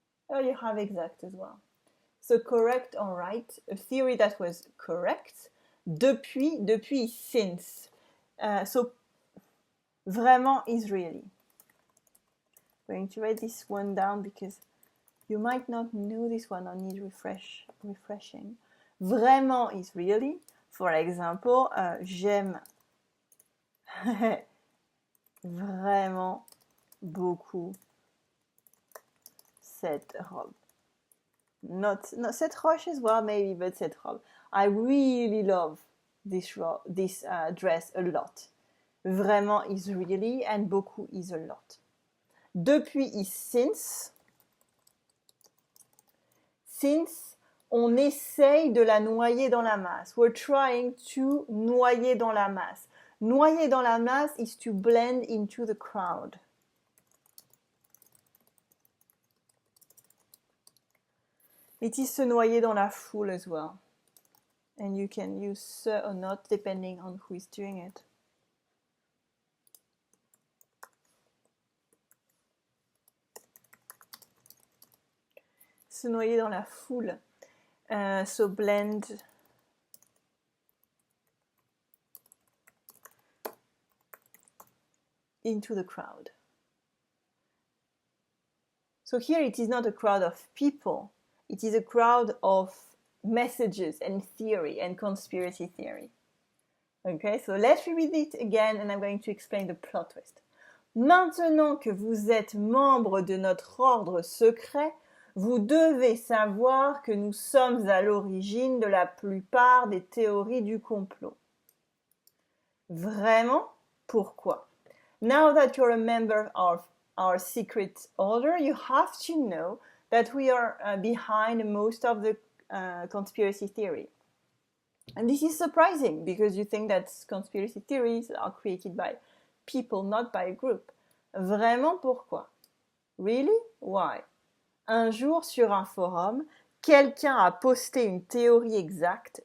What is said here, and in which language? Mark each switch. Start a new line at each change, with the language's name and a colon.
English: Oh, you have exact as well. So correct or right, a theory that was correct. Depuis, since. So vraiment is really. I'm going to write this one down because you might not know this one or need refreshing. Vraiment is really. For example,
French: j'aime vraiment beaucoup cette robe.
English: Not
French: cette roche
English: as well, maybe, but
French: cette robe.
English: I really love this dress a lot. Vraiment is really and beaucoup is a lot. Depuis is since.
French: Since, on essaye de la noyer dans la masse.
English: We're trying to
French: noyer dans la masse. Noyer dans la masse
English: is to blend into the crowd. It is
French: se noyer dans la foule
English: as well. And you can use se or not depending on who is doing it.
French: Se noyer dans la foule.
English: So blend into the crowd. So here it is not a crowd of people. It is a crowd of messages and theory and conspiracy theory. Okay, so let's read it again and I'm going to explain the plot twist.
French: Maintenant que vous êtes membre de notre ordre secret, vous devez savoir que nous sommes à l'origine de la plupart des théories du complot. Vraiment? Pourquoi?
English: Now that you're a member of our secret order, you have to know that we are behind most of the conspiracy theory. And this is surprising because you think that conspiracy theories are created by people, not by a group.
French: Vraiment pourquoi?
English: Really? Why?
French: Un jour sur un forum, quelqu'un a posté une théorie exacte.